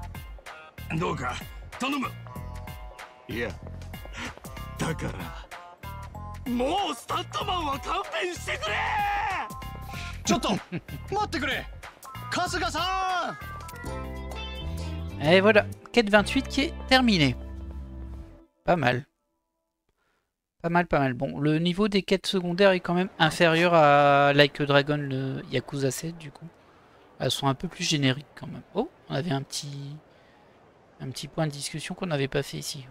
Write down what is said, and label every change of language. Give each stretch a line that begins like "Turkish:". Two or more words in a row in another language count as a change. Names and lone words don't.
Japanese: どうか頼む。いや、だからもうスタントマンは勘弁してくれ。ちょっと待ってくれ、春日さん。
French: Et voilà, quête 28 qui est terminée. Pas mal. Pas mal, pas mal. Bon, le niveau des quêtes secondaires est quand même inférieur à Like a Dragon, le Yakuza 7 du coup. Elles sont un peu plus génériques quand même. Oh, on avait un petit Un petit point de discussion qu'on n'avait pas fait ici.